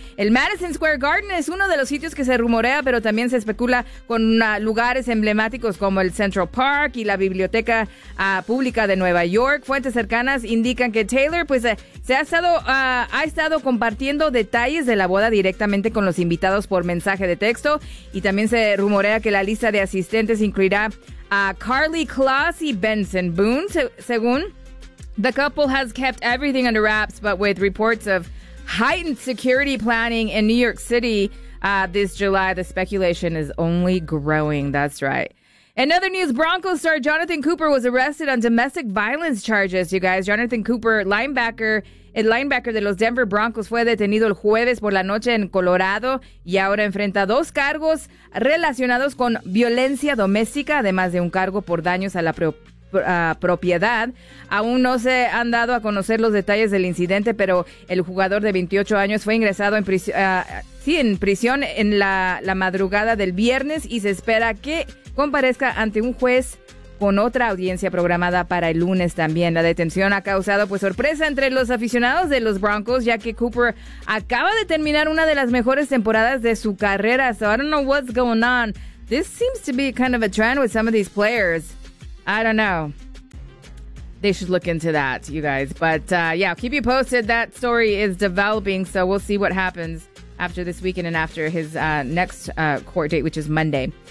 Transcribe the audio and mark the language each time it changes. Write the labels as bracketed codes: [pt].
[es] El Madison Square Garden es uno de los sitios que se rumorea, pero también se especula con lugares emblemáticos como el Central Park y la Biblioteca Pública de Nueva York. Fuentes cercanas indican que Taylor pues ha estado compartiendo detalles de la boda directamente con los invitados por mensaje de texto, y también se rumorea que la lista de asistentes incluirá a Carly Kloss y Benson Boone. [en] Según, the couple has kept everything under wraps, but with reports of heightened security planning in New York City this July, the speculation is only growing. That's right. In other news, Broncos star Jonathan Cooper was arrested on domestic violence charges, you guys. [es] Jonathan Cooper, el linebacker de los Denver Broncos, fue detenido el jueves por la noche en Colorado y ahora enfrenta dos cargos relacionados con violencia doméstica, además de un cargo por daños a la propiedad. Aún no se han dado a conocer los detalles del incidente, pero el jugador de 28 años fue ingresado en prisión en la madrugada del viernes y se espera que comparezca ante un juez con otra audiencia programada para el lunes también. La detención ha causado pues sorpresa entre los aficionados de los Broncos, ya que Cooper acaba de terminar una de las mejores temporadas de su carrera. [en] So I don't know what's going on. This seems to be kind of a trend with some of these players. I don't know. They should look into that, you guys. But yeah, I'll keep you posted. That story is developing, so we'll see what happens after this weekend and after his next court date, which is Monday.